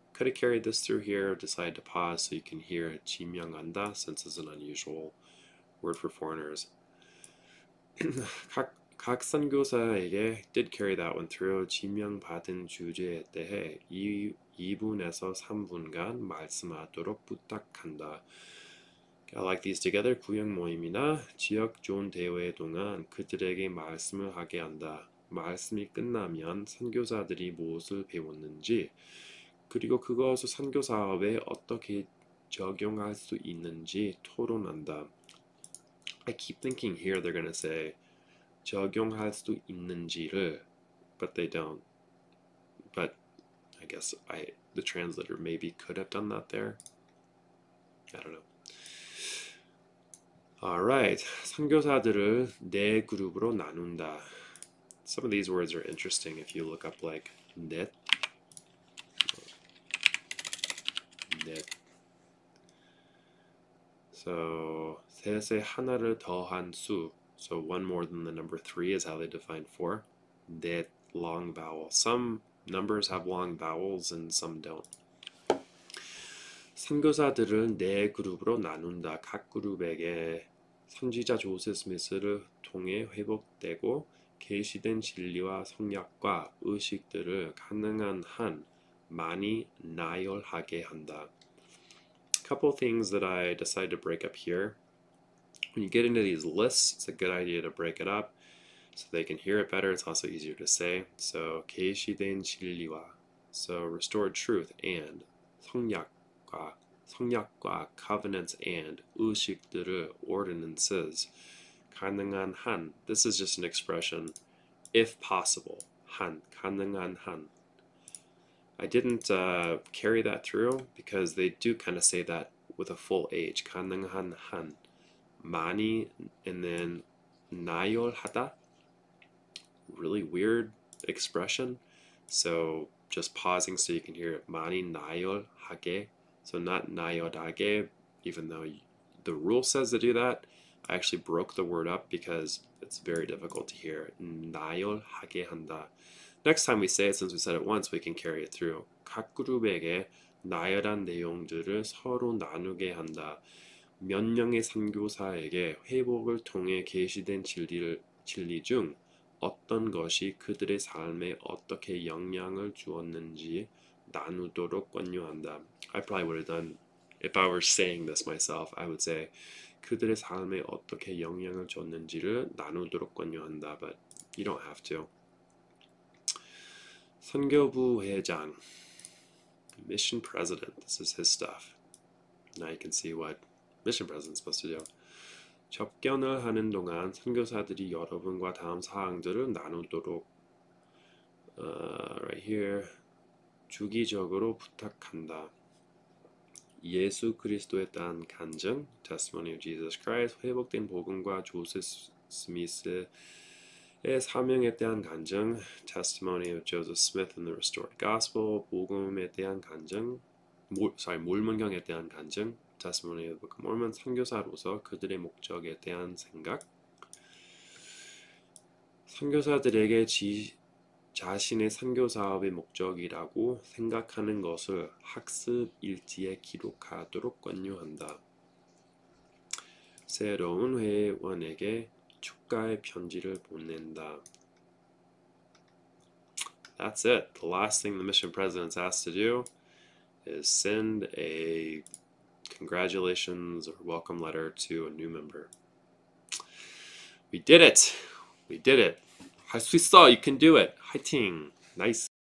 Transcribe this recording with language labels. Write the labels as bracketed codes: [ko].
[en] Could have carried this through here, decided to pause so you can hear [ko] 지명한다, [en] since it's an unusual word for foreigners. [ko] 각 선교사에게 [en] did carry that one through. [ko] 지명받은 주제에 대해 2분에서 3분간 말씀하도록 부탁한다. [en] I like these together. [ko] 구역 모임이나 지역 좋은 대회 동안 그들에게 말씀을 하게 한다. 말씀이 끝나면 선교사들이 무엇을 배웠는지, 그리고 그것을 선교 사업에 어떻게 적용할 수 있는지 토론한다. [en] I keep thinking here they're going to say [ko] 적용할 수 있는지를 [en] but they don't. But I guess the translator maybe could have done that there. I don't know. [ko] Alright, 선교사들을 네 그룹으로 나눈다. [en] Some of these words are interesting if you look up like 넷. [ko] So 셋에 하나를 더한 수. [en] So one more than the number 3 is how they define 4. 넷 long vowel. Some numbers have long vowels and some don't. [ko] 선교사들을 네 그룹으로 나눈다. 각 그룹에게 선지자 조셉 스미스를 통해 회복되고 계시된 진리와 성약과 의식들을 가능한 한 많이 나열하게 한다. [en] Couple things that I decided to break up here. When you get into these lists, it's a good idea to break it up so they can hear it better. It's also easier to say. So [ko] 계시된 진리와, [en] so restored truth, and [ko] 성약과 [en] covenants and [ko] 의식들을 [en] ordinances [ko] 가능한 한. [en] This is just an expression, if possible. [ko] 가능한 한. [en] I didn't carry that through because they do kind of say that with a full H. [ko] 가능한 한. 많이 [en] and then [ko] 나열하다. [en] Really weird expression. So just pausing so you can hear it. [ko] 많이 나열하게. [en] So not [ko] 나열하게, [en] even though the rule says to do that. I actually broke the word up because it's very difficult to hear. [ko] 나열하게 한다. [en] Next time we say it, since we said it once, we can carry it through. [ko] 각 그룹에게 나열한 내용들을 서로 나누게 한다. 몇 명의 선교사에게 회복을 통해 계시된 진리 중 어떤 것이 그들의 삶에 어떻게 영향을 주었는지 나누도록 권유한다. [en] I probably would have done, if I were saying this myself, I would say [ko] 그들의 삶에 어떻게 영향을 줬는지를 나누도록 권유한다. [en] But you don't have to. [ko] 선교부 회장, [en] mission president. This is his stuff. Now you can see what mission president's supposed to do. [ko] 접견을 하는 동안 선교사들이 여러분과 다음 사항들을 나누도록 [en] right here [ko] 주기적으로 부탁한다. 예수 그리스도에 대한 간증, [en] testimony of Jesus Christ, [ko] 회복된 복음과 조셉 스미스의 사명에 대한 간증, [en] testimony of Joseph Smith and the restored gospel, [ko] 복음에 대한 간증, 몰문경에 대한 간증, [en] testimony of the Book of Mormon, [ko] 선교사로서 그들의 목적에 대한 생각, 선교사들에게 자신의 선교 사업의 목적이라고 생각하는 것을 학습 일지에 기록하도록 권유한다. 새로운 회원에게 축가의 편지를 보낸다. [en] That's it. The last thing the mission president's asked to do is send a congratulations or welcome letter to a new member. We did it. We did it. [ko] 할 수 있어. [en] You can do it. [ko] 화이팅. [en] Nice.